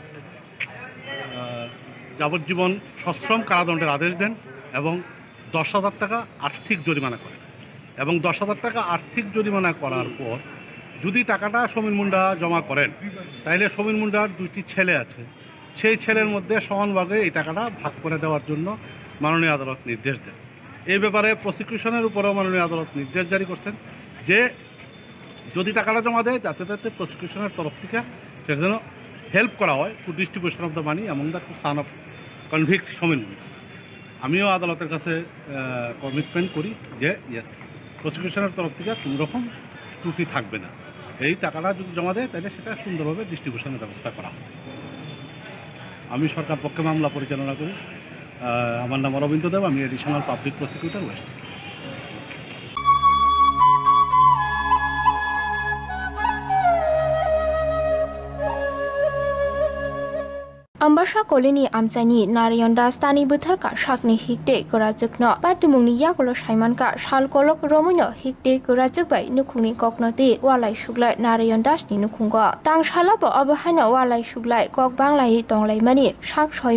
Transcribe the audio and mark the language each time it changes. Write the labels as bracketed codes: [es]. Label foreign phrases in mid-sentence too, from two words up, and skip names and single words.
[bn] যাবজ্জীবন সশ্রম কারাদণ্ডের আদেশ দেন এবং 10,000 টাকা আর্থিক জরিমানা করেন এবং 10,000 টাকা আর্থিক জরিমানা করার পর যদি টাকাটা সমীর মুন্ডা জমা করেন তাহলে সমীর মুন্ডার 2টি ছেলে আছে সেই ছেলের মধ্যে সমানভাবে এই টাকাটা ভাগ করে দেওয়ার জন্য মাননীয় আদালত নির্দেশ দেন এই ব্যাপারে প্রসিকিউশনের উপরেও মাননীয় আদালত নির্দেশ জারি করছেন যে যদি টাকাটা জমা দেয় যাতে যাতে প্রসিকিউশনের তরফ থেকে সেটা যেন হেল্প করা হয় [en] to distribution of the money among the two son of convict [bn] সমীর মুন্ডা আমিও আদালতের কাছে কমিটমেন্ট করি যে ইয়েস প্রসিকিউশনের তরফ থেকে কোনো রকম ত্রুটি থাকবে না এই টাকাটা যদি জমা দেয় তাহলে সেটা সুন্দরভাবে ডিস্ট্রিবিউশনের ব্যবস্থা করা হয় আমি সরকার পক্ষে মামলা পরিচালনা করি আমার নাম অরবিন্দ দেব আমি [en] additional public prosecutor west [trp] Ambasha Kolini Amsani Narayonda Stani Butharka Shakni Hikte Kurajukno Patumuni Yakolo Shaimanka Shalkolok Romino Hikte Kurajubai Nukuni Koknoti Walai Shuglai Narayondashni Nukungo Tang Shalabo Abahana Walai Shuglai Kok Banglai Tonglai Mani Shak Shoi